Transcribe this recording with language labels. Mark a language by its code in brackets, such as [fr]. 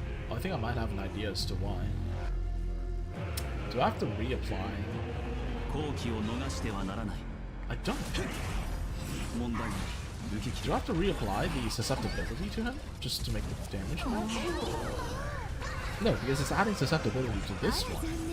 [en] I think I might have an idea as to why. Do I have to reapply? [ja] 好機を逃してはならない。 [en] I don't. [ja] 問題ない。受け切 [en] Do I have to reapply the susceptibility to him just to make the damage match? No, because it's adding susceptibility to this one.